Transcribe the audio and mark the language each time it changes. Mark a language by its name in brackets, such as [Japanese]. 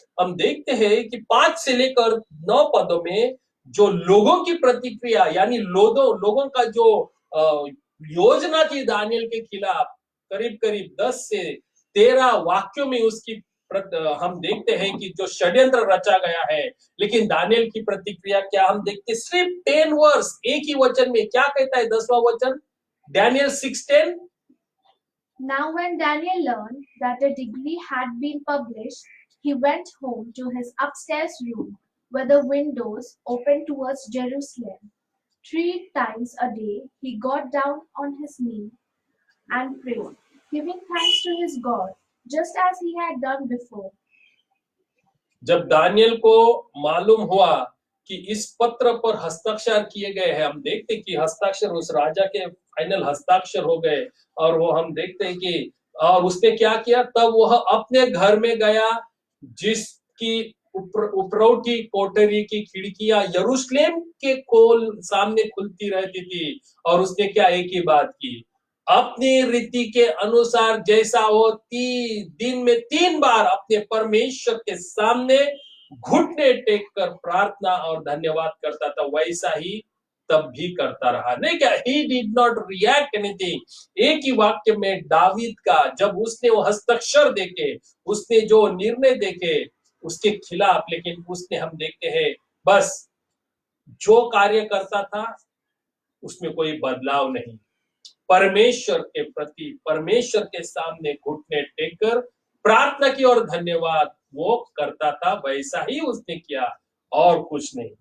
[Hindi] हम देखते हैं कि 5 से लेकर 9 पदों में जो लोगों की प्रतिक्रिया यानी लोगों का जो योजना थी दानियल के खिलाफ, करीब करीब 10 से 13 वाक्यों में उसकी हम देखते हैं कि जो षड्यंत्र रचा गया है। लेकिन दानियल की प्रतिक्रिया क्या हम देखते, सिर्फ 10 वर्स एक ही वचन में क्या कहता है 10वां वचन, Daniel 6:10। [English] Now when Daniel learned that the decree had been published, he went home to his upstairs room where the windows opened towards Jerusalem. 3 times a day he got down on his knee and prayed, giving thanks to his God, just as he had done before. [Hindi] जब Daniel को मालूम हुआ कि इस पत्र पर हस्ताक्षर किए गए हैं, हम देखते कि हस्ताक्षर उस राजा के फाइनल हस्ताक्षर हो गए और वो हम देखते हैं कि और उसने क्या किया, तब वह अपने घर में गया जिसकी उपरौठी कोठरी की खिड़कियां यरूशलेम के कोल सामने खुलती रहती थी और उसने क्या एक ही बात की, अपनी रीति के अनुसार जैसा वो 3 दिन में 3 बार अपने परमेश्वर के सामने घुटने टेक कर प्रार्थना और धन्यवाद करता था, वैसा ही तब भी करता रहा। नहीं क्या, [English] he did not react anything। [Hindi] एक ही वाक्य में दावीद का जब उसने वो हस्ताक्षर देखे, उसने जो निर्णय देखे उसके खिलाफ, लेकिन उसने, हम देखते हैं बस जो कार्य करता था उसमें कोई बदलाव नहीं। परमेश्वर के प्रति, परमेश्वर के सामने घुटने टेककर प्रार्थना की और धन्यवाद वो करता था, वैसा ही उसने किया और कुछ नहीं।